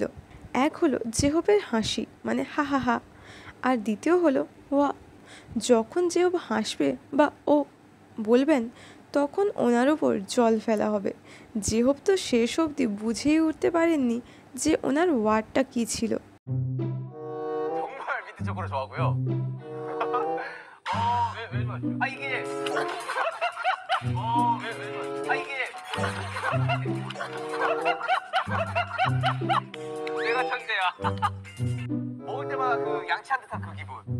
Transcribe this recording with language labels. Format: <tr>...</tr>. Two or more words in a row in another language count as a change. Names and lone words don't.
<bn>এক হলো জেহোপের হাসি, মানে হা হা হা, আর দ্বিতীয় হলো ওয়া। যখন জেহোপ হাসবে বা ও বলবেন, তখন ওনার ওপর জল ফেলা হবে। জেহোপ তো শেষ অবধি বুঝেই উঠতে পারেননি যে ওনার ওয়ার্ডটা কী ছিল।</bn> <ko>내가 천재야. 먹을 때마다 그 양치한 듯한 그 기분.</ko>